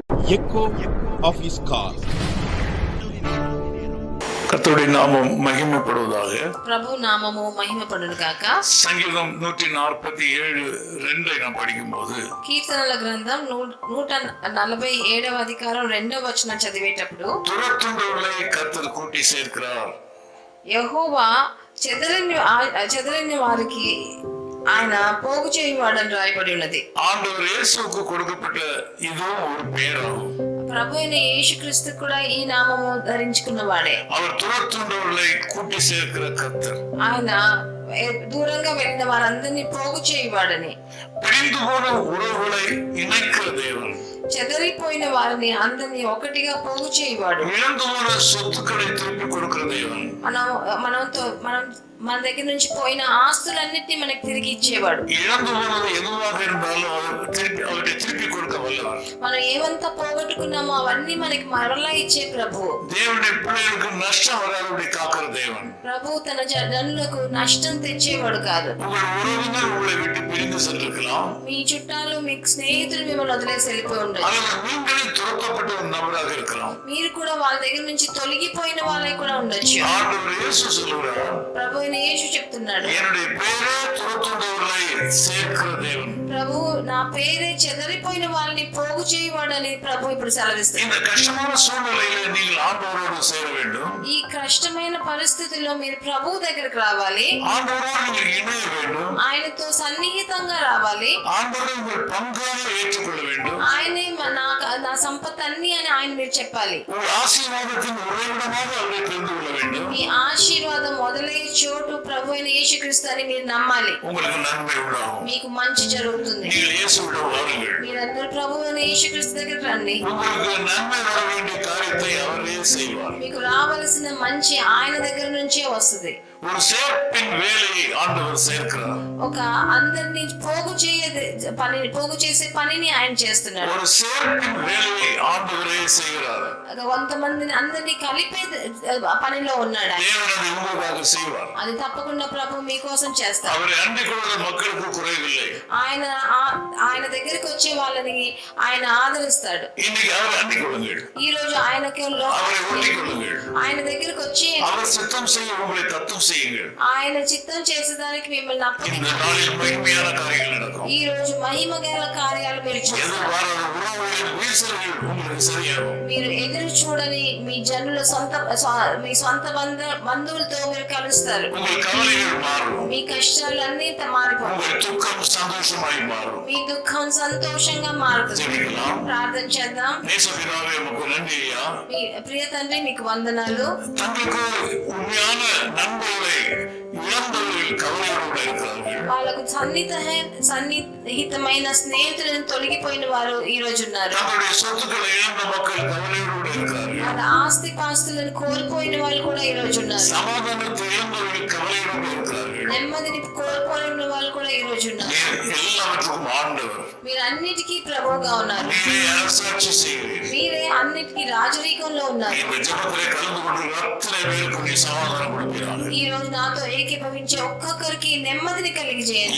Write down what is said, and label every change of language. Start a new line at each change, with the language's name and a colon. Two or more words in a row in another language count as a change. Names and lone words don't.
English: echo of his call.
Tamil: கர்த்தருடைய நாமம் மகிமைப்படுவதாக.
Telugu: ప్రభు నామము మహిమపడును గాక.
Tamil: సంగీతం 147:2 நாம் படிக்கும்போது
Telugu: కీర్తనల గ్రంథం 147వ అధికారం 2వ వచనం చదివేటప్పుడు
Tamil: துரத்துண்டவர்களை கர்த்தர் கூட்டி சேர்க்கிறார்.
Telugu: యెహోవా చెదరిన వారికి ఆయన పోగు చేయువాడని రాయబడి ఉన్నది.
Tamil: ஆண்டவர் இயேசுவுக்கு கொடுக்கப்பட்ட இதுவும் ஒரு பேராகும்.
Telugu: ప్రభు అయిన యేసుక్రీస్తు కూడా ఈ నామము ధరించుకున్నవాడే.
Tamil: அவர் துரத்துண்டவர்களை கூட்டி சேர்க்கிற கர்த்தர்.
Telugu: ఆయన దూరంగా వెళ్ళిన వారందరినీ పోగు చేయువాడని,
Tamil: பிரிந்து போன உறவுகளை இணைக்கிற தேவன்,
Telugu: చెదరిపోయిన వారిని అందరినీ ఒకటిగా పోగు చేయువాడు,
Tamil: இழந்து போன சொத்துக்களை திருப்பி கொடுக்கிற தேவன்,
Telugu: మన దగ్గర నుంచి పోయిన ఆస్తులన్నిటినీ మనకి తిరిగి ఇచ్చేవాడు.
Tamil: இழந்து போனது எதுவாக இருந்தாலும் அவரை திருப்பி கொடுக்க வல்லவர்.
Telugu: మనం ఏమంతా పోగొట్టుకున్నామో అవన్నీ మనకి మరలా ఇచ్చే ప్రభు.
Tamil: தேவனுடைய பிள்ளைகளுக்கு நஷ்டம் வராதபடி காக்கிற தேவன்.
Telugu: ప్రభు తన జనులకు నష్టం తెచ్చేవాడు కాదు.
Tamil: உங்கள் உறவினர் உங்களை விட்டு பிரிந்து சென்றிருக்கலாம்.
Telugu: మీ చుట్టాలు, మీ స్నేహితులు మిమ్మల్ని వదిలేసి వెళ్ళిపోయి ఉండొచ్చు.
Tamil: நீங்களே துரத்தப்பட்ட ஒரு நபராக இருக்கலாம்.
Telugu: మీరు కూడా వాళ్ళ దగ్గర నుంచి తొలగిపోయిన వాళ్ళే కూడా ఉండొచ్చు.
Tamil: ஆண்டவர் இயேசு சொல்கிறார்,
Telugu: ప్రభు అయిన యేసు చెప్తున్నాడు,
Tamil: என்னுடைய பேரே துரத்துண்டவர்களை சேர்க்கிற தேவன்.
Telugu: ప్రభు నా పేరే చెదరిపోయిన వాళ్ళని పోగు చేయవాడని ప్రభు ఇప్పుడు సెలవిస్తాడు.
Tamil: இந்த கஷ்டமான சூழ்நிலையில நீங்கள் ஆண்டவரோடு சேர வேண்டும்.
Telugu: ఈ కష్టమైన పరిస్థితుల్లో మీరు ప్రభు దగ్గరికి రావాలి.
Tamil: ஆண்டவரோடு நீங்கள் இணைய வேண்டும்.
Telugu: ఆయనతో సన్నిహితంగా రావాలి.
Tamil: ஆண்டவரை உங்கள் பங்காக ஏற்றுக்கொள்ள வேண்டும்.
Telugu: ఆయనే నా సంపత్ అన్ని అని ఆయన మీరు చెప్పాలి.
Tamil: உங்கள் ஆசீர்வாதத்தின் உறைவிடமாக அவரை தெரிந்து கொள்ள வேண்டும்.
Telugu: మీ ఆశీర్వాదం మొదలయ్యే చోటు ప్రభు అయిన యేసుక్రీస్తు అని మీరు నమ్మాలి.
Tamil: உங்களுக்கு நன்மை உண்டாகும்.
Telugu: మీకు మంచి జరుగుతుంది.
Tamil: நீங்கள் இயேசுவிடம் வாருங்கள்.
Telugu: మీరందరూ ప్రభు అయిన యేసుక్రీస్తు దగ్గరికి రండి.
Tamil: உங்களுக்கு நன்மை வர வேண்டிய காரியத்தை அவரே செய்வார்.
Telugu: మీకు రావాల్సిన మంచి ఆయన దగ్గర నుంచే వస్తుంది.
Tamil: ஒரு சேர்ப்பின் வேலையை ஆண்டவர் சேர்க்கிறார்.
Telugu: ఒక అందరిని పోగు చేసే పనిని ఆయన చేస్తున్నాడు.
Tamil: ஒரு சேர்ப்பின் வேலையை ஆண்டவரே செய்கிறார்.
Telugu: కొంతమందిని అందరినీ కలిపే పనిలో ఉన్నాడు.
Tamil: தேவன் அதை உங்களுக்காக செய்வார்.
Telugu: అది తప్పకుండా ప్రభు మీకోసం చేస్తారు.
Tamil: அவரை அண்டிக் கொள்கிற மக்களுக்கு குறைவில்லை.
Telugu: ఆయన దగ్గరికి వచ్చే వాళ్ళని ఆయన ఆదరిస్తాడు.
Tamil: இன்னைக்கு அவரை அண்டிக் கொள்ளுங்கள்.
Telugu: ఈ రోజు ఆయనకి
Tamil: அவரை ஒட்டிக் கொள்ளுங்கள்.
Telugu: ఆయన దగ్గరికి వచ్చి
Tamil: அவர் சித்தம் செய்ய உங்களை தத்துவம் செய்யுங்கள்.
Telugu: ఆయన చిత్తం చేసేదానికి మిమ్మల్ని
Tamil: இந்த
Telugu: అప్పగించండి.
Tamil: நாளில் மகிமையான காரியங்கள் நடக்கும்.
Telugu: ఈ రోజు మహిమ గల కార్యాలు మీరు చూస్తారు.
Tamil: எதிர்பாராத உறவுகளின் வீழ்ச்சிகள் உங்களுக்கு சரியாகும்.
Telugu: మీరు ఎదురు చూడని మీ జనుల మీ సొంత బంధువులతో మీరు కలుస్తారు.
Tamil: உங்கள் கவலைகள் மாறும்.
Telugu: మీ కష్టాలన్నీ మారిపోతాయి.
Tamil: உங்கள் துக்கம் சந்தோஷமாய் மாறும்.
Telugu: మీ దుఃఖం సంతోషంగా మారుతుంది.
Tamil: ஜெபிக்கலாம்.
Telugu: ప్రార్థన చేద్దాం.
Tamil: நேசபிதாவே உமக்கு நன்றி ஐயா.
Telugu: మీ ప్రియ తండ్రి మీకు వందనాలు.
Tamil: தங்களுக்கு உண்மையான நண்பர்களை இழந்தவர்கள் கவலையோடு இருக்கிறார்கள்.
Telugu: వాళ్ళకు సన్నిహితమైన స్నేహితులను తొలగిపోయిన వారు ఈ రోజు ఉన్నారు.
Tamil: தங்களுடைய சொத்துக்களை இழந்த மக்கள் கவலையோடு இருக்கிறார்கள்.
Telugu: వాళ్ళ ఆస్తి పాస్తులను కోల్పోయిన వాళ్ళు కూడా ఈ రోజు ఉన్నారు.
Tamil: சமாதானத்தை இழந்தவர்கள் கவலையோடு இருக்கிறார்கள்.
Telugu: నెమ్మదిని కోల్పోయిన వాళ్ళు కూడా ఈ రోజు ఉన్నారు.
Tamil: எல்லாவற்றுக்கும் ஆண்டவர்.
Telugu: మీరు అన్నిటికీ ప్రభువుగా ఉన్నారు.
Tamil: நீரே அரசாட்சி செய்கிறீர்.
Telugu: మీరే అన్నిటికీ రాజరీకంలో ఉన్నారు.
Tamil: இந்த ஜெபத்திலே கலந்து கொண்டு அத்தனை பேருக்கு நீ சமாதானம் கொடுப்பீராக.
Telugu: ఈ రోజు నాతో ఏకీభవించే ఒక్కొక్కరికి నెమ్మదిని కలిగజేయండి.